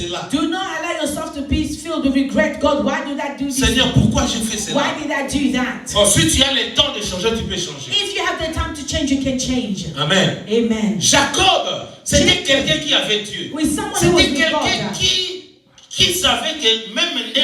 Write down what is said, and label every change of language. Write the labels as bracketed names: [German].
[English] Do not allow yourself to be filled with regret. God, why did I do this? [French] Seigneur, pourquoi j'ai fait cela? [English] Why did I do that? [French] Ensuite, tu as le temps de changer, tu peux changer. [English] If you have the time to change, you can change. Amen. Amen. [French] Jacob, c'était quelqu'un qui avait Dieu. C'était quelqu'un qui savait que même